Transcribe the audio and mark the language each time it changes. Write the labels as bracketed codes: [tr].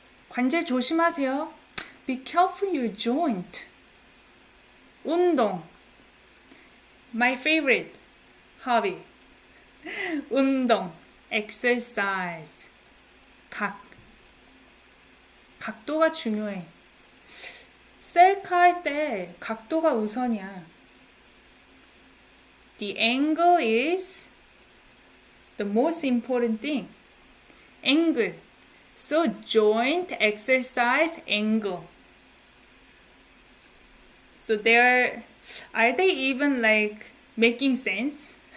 [ko] 관절 조심하세요. [en] Be careful your joint. 운동. My favorite hobby. 운동, exercise. [ko] 각도가 중요해. 셀카 할 때 각도가 우선이야. [en] The angle is the most important thing. Angle. So joint, exercise, angle. So are they even like making sense?